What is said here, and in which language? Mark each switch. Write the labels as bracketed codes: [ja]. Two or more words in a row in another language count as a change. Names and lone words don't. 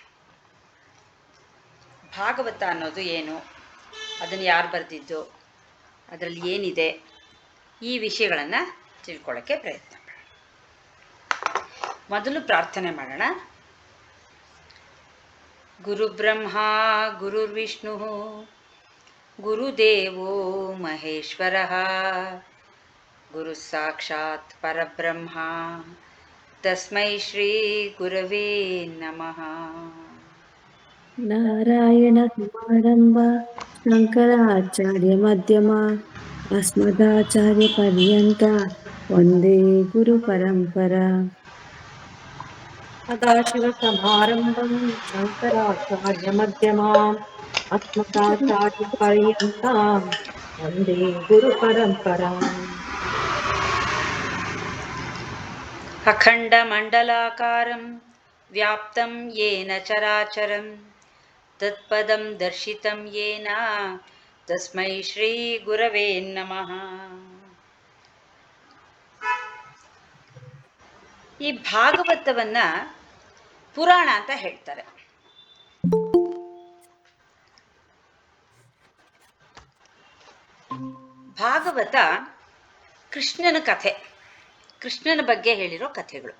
[kn] ಭಾಗವತ ಅನ್ನೋದು ಏನು, ಅದನ್ನು ಯಾರು ಬರೆದಿದ್ದು, ಅದರಲ್ಲಿ ಏನಿದೆ, ಈ ವಿಷಯಗಳನ್ನು ತಿಳ್ಕೊಳ್ಳೋಕ್ಕೆ ಪ್ರಯತ್ನ ಪಡೋಣ. ಮೊದಲು ಪ್ರಾರ್ಥನೆ ಮಾಡೋಣ. [sa] ಗುರುಬ್ರಹ್ಮ ಗುರುರ್ವಿಷ್ಣು ಗುರುದೇವೋ ಮಹೇಶ್ವರಃ ಗುರು ಸಾಕ್ಷಾತ್ ಪರಬ್ರಹ್ಮ ತಸ್ಮೈ ಶ್ರೀ ಗುರವೇ ನಮಃ. ನಾರಾಯಣ ಸಮಾರಂಭ ಶಂಕರಾಚಾರ್ಯ ಮಧ್ಯಮ ಅಸ್ಮದಾಚಾರ್ಯ ಪರ್ಯಂತ ವಂದೇ ಗುರು ಪರಂಪರಾ. ಸದಾಶಿವ ಸಮಾರಂಭಂ ಶಂಕರಾಚಾರ್ಯ ಮಧ್ಯಮಾಂ ಅಸ್ಮದಾಚಾರ್ಯ ಪರ್ಯಂತಾಂ ವಂದೇ ಗುರು ಪರಂಪರಾಂ. ಅಖಂಡ ಮಂಡಲಾಕಾರಂ ವ್ಯಾಪ್ತಂ ಯೇನ ಚರಾಚರಂ ತತ್ಪದಂ ದರ್ಶಿತಂ ಯೇನ ತಸ್ಮೈ ಶ್ರೀ ಗುರವೇ ನಮಃ. [kn] ಈ ಭಾಗವತವನ್ನ ಪುರಾಣ ಅಂತ ಹೇಳ್ತಾರೆ. ಭಾಗವತ ಕೃಷ್ಣನ ಕಥೆ, ಕೃಷ್ಣನ ಬಗ್ಗೆ ಹೇಳಿರೋ ಕಥೆಗಳು.